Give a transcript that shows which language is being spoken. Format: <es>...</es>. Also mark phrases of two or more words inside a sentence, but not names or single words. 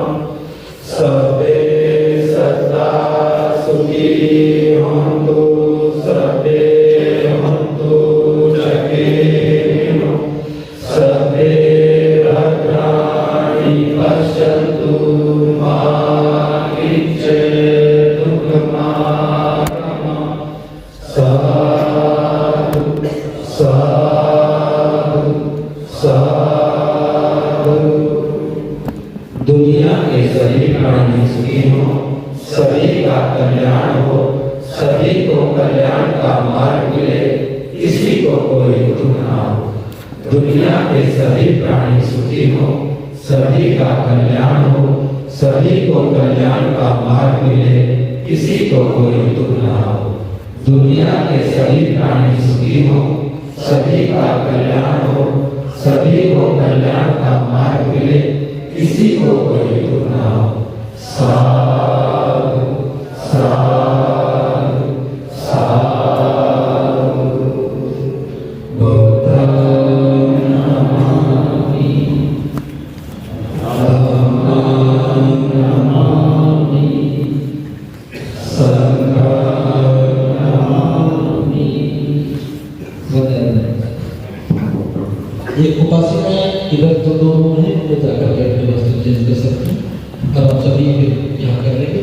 <sa>सर्वे सत्ता सुखी हन्तु सर्वे हन्तु जगे सर्वे भद्राणि पश्यन्तु मा किञ्चित् दुःखमागमः।</sa> <pi>साधु साधु साधु।</pi> <hi>दुनिया के सभी प्राणी सुखी हो, सभी का कल्याण हो, सभी को कल्याण का मार्ग मिले, किसी को कोई दुख ना हो। दुनिया के सभी प्राणी सुखी हो, सभी का कल्याण हो, सभी को कल्याण का मार्ग मिले, किसी को कोई दुख ना हो। दुनिया के सभी प्राणी सुखी हो, सभी का कल्याण हो, सभी को कल्याण का मार्ग मिले, किसी को कोई दुख ना हो।</hi> <pi>साधु साधु साधु। बुद्धं नमामि धम्मं नमामि संघं नमामि।</pi> <hi>ये उपासिकाएं इधर तो दो रूम है, वो जाकर बैठ के वस्त्र चेंज कर सकते हैं और आप सभी फिर यहाँ कर लेंगे।</hi>